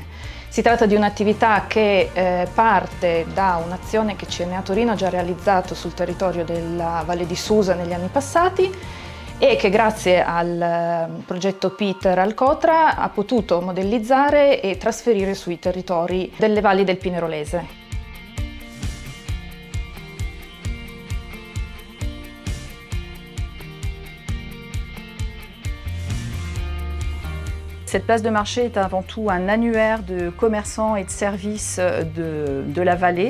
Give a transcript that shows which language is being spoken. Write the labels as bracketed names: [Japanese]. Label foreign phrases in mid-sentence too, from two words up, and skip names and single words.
[Italian] Si tratta di un'attività che parte da un'azione che CNA Torino ha già realizzato sul territorio della Valle di Susa negli anni passati e che grazie al progetto Peter Alcotra ha potuto modellizzare e trasferire sui territori delle valli del Pinerolese. [French] Cette place de marché est avant tout un annuaire de commerçants et de services de la vallée.